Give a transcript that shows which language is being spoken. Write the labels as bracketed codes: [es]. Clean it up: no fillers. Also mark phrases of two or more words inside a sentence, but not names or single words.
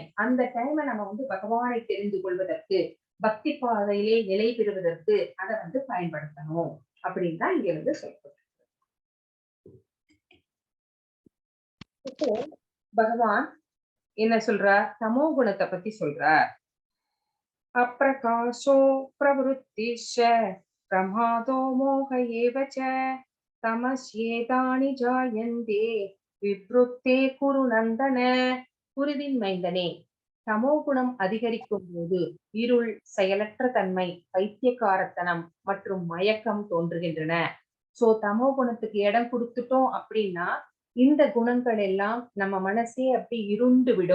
[ta] அந்த டைம நம்ம பகவானை தெரிந்து கொள்வதற்கு, பக்தி பாதையிலே நிலை பெறுவதற்கு அத பயன்படுத்தணும். அப்படின்னு தான் இங்க சொல்லப்பட்டிருக்கு. இப்போ பகவான் என்ன சொல்றார்? தமோ குணத்தை பத்தி சொல்றார். [sa] अप्रकाशो प्रवृत्तिश्च प्रमादो मोह एव च तमस्येतानि जायन्ते विवृत्ते कुरु नन्दन. [ta] குருவின் மைந்தனே, தமோ குணம் அதிகரிக்கும் போது இருள், செயலற்ற தன்மை, பைத்தியக்காரத்தனம் மற்றும் மயக்கம் தோன்றுகின்றன. சோ தமோ குணத்துக்கு இடம் கொடுத்துட்டோம் அப்படின்னா இந்த குணங்கள் எல்லாம் நம்ம மனசே அப்படி இருண்டு விடும்.